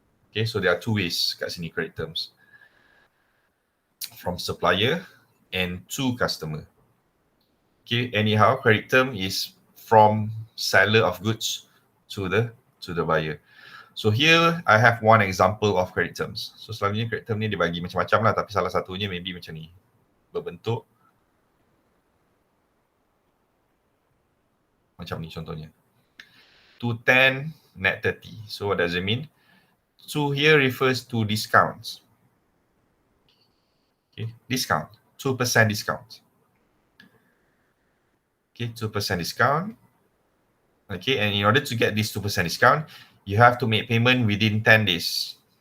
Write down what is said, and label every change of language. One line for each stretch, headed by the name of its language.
English: Okay, so there are two ways
Malay: kat sini
English: credit terms. From supplier and to customer. Okay, anyhow, credit term is from seller of goods to the buyer. So here I have one example of credit terms.
Malay: So selalunya credit term ni dibagi macam-macam lah, tapi salah satunya maybe macam ni. Berbentuk macam ni contohnya.
English: 210 net 30. So what does it mean? So here refers to discounts. Okay, discount, 2% discount. Okay, 2% discount. Okay, and in order to get this 2% discount, you have to make payment within 10 days.